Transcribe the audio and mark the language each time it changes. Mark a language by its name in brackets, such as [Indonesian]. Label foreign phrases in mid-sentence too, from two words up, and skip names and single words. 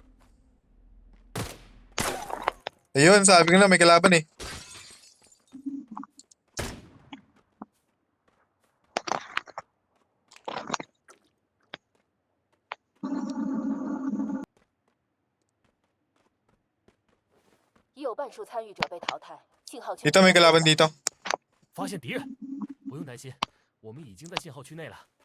[Filipino] Ayun, sabi ko na may kalaban eh. [Chinese] 已有半数参与者被淘汰，信号区 [Filipino] Dito may kalaban dito. [Chinese] 发现敌人，不用担心，我们已经在信号区内了。